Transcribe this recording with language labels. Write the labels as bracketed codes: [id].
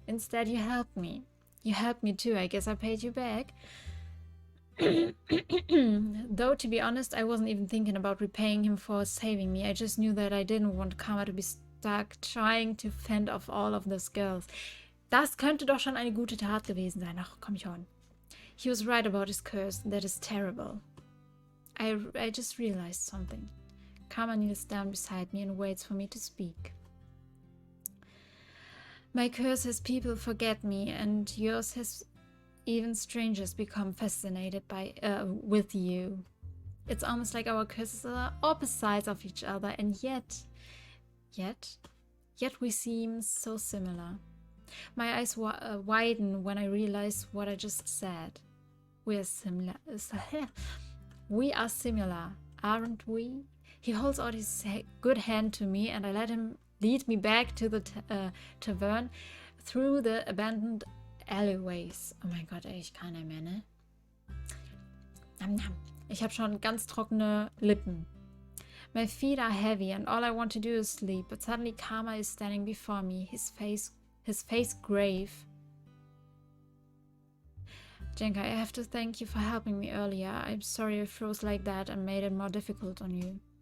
[en] Instead, you helped me. You helped me too. I guess I paid you back. Though, to be honest, I wasn't even thinking about repaying him for saving me. I just knew that I didn't want Karma to be stuck trying to fend off all of those girls. [de] Das könnte doch schon eine gute Tat gewesen sein. Ach, komm schon. [en] He was right about his curse. That is terrible. I just realized something. Karma kneels down beside me and waits for me to speak. My curse has people forget me, and yours has even strangers become fascinated with you. It's almost like our curses are opposites of each other, and yet we seem so similar. My eyes widen when I realize what I just said. We are similar. We are similar, aren't we? He holds out his good hand to me, and I let him lead me back to the tavern through the abandoned alleyways. [de] Oh mein Gott, ey, ich kann nicht mehr, ne? Ich habe schon ganz trockene Lippen. [en] My feet are heavy, and all I want to do is sleep. But suddenly Karma is standing before me, his face grave. Jenka, I have to thank you for helping me earlier. I'm sorry I froze like that and made it more difficult on you.